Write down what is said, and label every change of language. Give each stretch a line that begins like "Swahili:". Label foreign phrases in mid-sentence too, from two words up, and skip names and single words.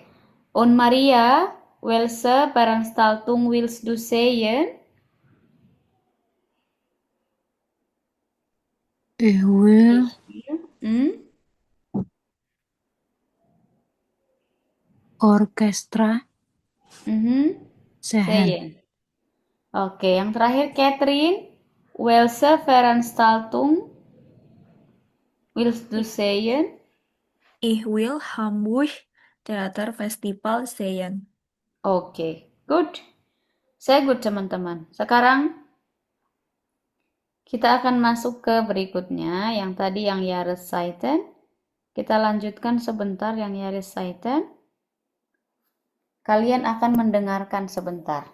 German: Und Maria, welche Veranstaltung willst du sehen? Ich will Hmm?
Indonesian: orkestra Mhm.
German: sehen. Sehen.
Indonesian: Oke, yang terakhir Catherine,
German: welche Veranstaltung willst du sehen? Ich will Hamburg Theater Festival sehen.
Indonesian: Oke, good. Saya good teman-teman. Sekarang kita akan masuk ke berikutnya. Yang tadi yang Jahreszeiten. Kita lanjutkan sebentar yang Jahreszeiten. Kalian akan mendengarkan sebentar.